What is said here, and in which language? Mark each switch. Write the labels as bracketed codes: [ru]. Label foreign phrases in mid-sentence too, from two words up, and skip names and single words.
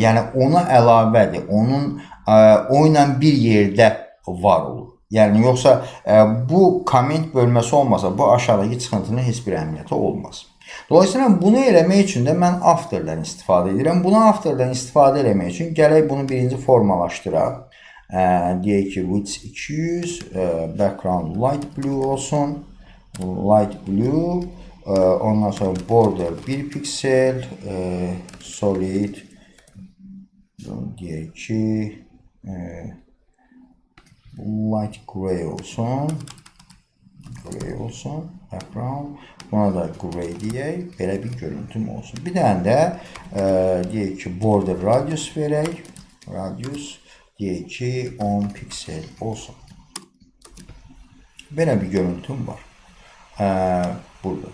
[az] Yəni ona əlavədir, o ilə bir yerdə var olur. Yəni yoxsa bu comment bölməsi olmasa, bu aşağıdakı çıxıntının heç bir əhəmiyyəti olmaz. Dolayısıyla bunu eləmək üçün də mən afterdən istifadə edirəm. Bunu afterdən istifadə eləmək üçün gələk bunu birinci formalaşdıraq. Deyək ki, [en] width 200, background light blue [az] olsun, [en] light blue, [az] ondan sonra border 1 piksel, solid, deyək ki, [en] light gray [az] olsun, background, buna da gray deyək, belə bir görüntüm olsun. Bir dənə də deyək ki, [en] border radius [az] verək, deyək ki, 10 piksel olsun. Belə bir görüntüm var burada.